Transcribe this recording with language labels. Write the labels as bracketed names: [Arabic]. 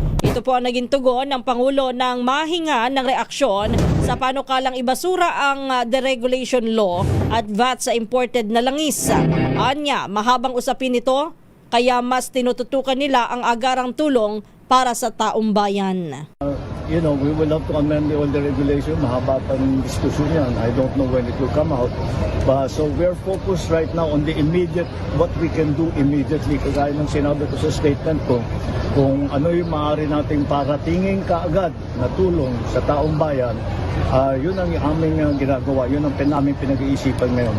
[Filipino] Ito po ang naging tugon ng Pangulo ng mahinga ng reaksyon sa panukalang ibasura ang deregulation law at VAT sa imported na langis. Anya, mahabang usapin ito, kaya mas tinututukan nila ang agarang tulong para sa taong bayan. [English] We will have to amend all the regulation. [Filipino] Mahaba pa ng diskusyon yan. [English] I don't know when it will come out. So we're focused right now on the immediate, what we can do immediately. [Filipino] Kagaya ng sinabi ko sa statement ko, kung ano yung maaari nating paratingin kaagad na tulong sa taong bayan, yun ang aming ginagawa. Yun ang namin pinag-iisipan ngayon.